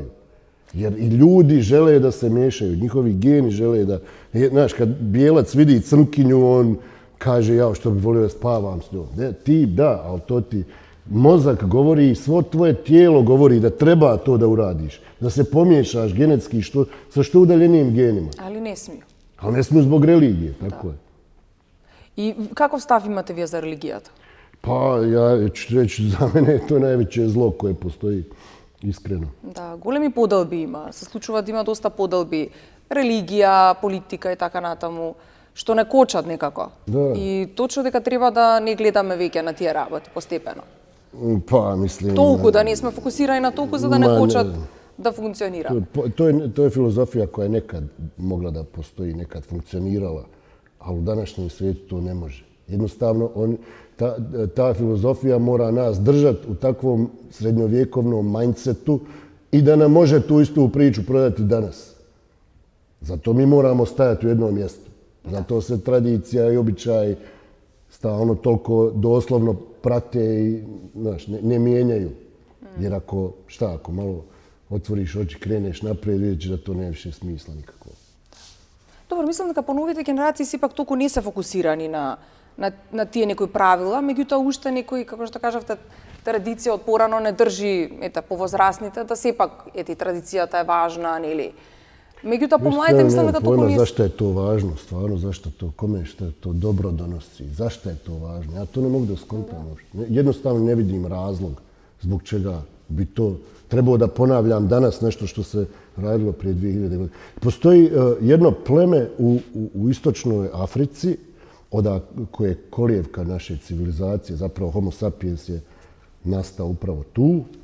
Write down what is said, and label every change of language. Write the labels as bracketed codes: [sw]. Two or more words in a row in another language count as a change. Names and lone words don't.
[bs] Jer i ljudi žele da se miješaju, njihovi geni žele da... Znaš, kad bijelac vidi crnkinju, on kaže, ja što bi volio da spavam s njom. Ne, ti da, ali to ti... Mozak govori, svo tvoje tijelo govori da treba to da uradiš. Da se pomiješaš genetski sa što udaljenijim genima. Али не смiju. Ali ne smiju zbog religije, tako je. [mk] И каков став имате вие за религијата? [bs] Pa ja ću reći, za mene je to najveće zlo koje postoji, iskreno. [mk] Да, големи поделби има. Се случува да има доста поделби. Религија, политика и така натаму, што не кочат некако. Да. И точно дека треба да не гледаме веќе на тие работи постепено. [bs] Pa, mislim... [mk] Толку да не сме фокусирани на толку за да не Ма, кочат не. да функционира. [bs] To je filozofija koja je nekad mogla da postoji, nekad funkcionirala, ali u današnjem svijetu to ne može. Jednostavno, ta filozofija mora nas držati u takvom srednjovjekovnom mindsetu i da nam može tu istu priču prodati danas. Zato mi moramo stajati u jednom mjestu. Zato se tradicija i običaj stalno toliko doslovno prate i znaš, ne mijenjaju. Jer ako malo otvoriš oči, kreneš naprijed, vidjet ćeš da to nema više smisla nikako. [mk] Добро, мислам дека поновите генерации сепак толку не се фокусирани на тие некои правила, меѓутоа уште некои, како што кажавте, традиција од порано не држи повозрасните, да сепак традицијата е важна, нели? Меѓутоа по младите мислам дека толку не... [bs] Zašto je to važno, stvarno, zašto to, kome što to dobro donosi, zašto je to važno? Ja to ne mogu da skontam uopšte. Jednostavno ne vidim razlog zbog čega bi to trebao da ponavljam danas nešto što se radilo prije 2000 godina. Postoji jedno pleme u istočnoj Africi, koje je kolijevka naše civilizacije, zapravo Homo sapiens je nastao upravo tu.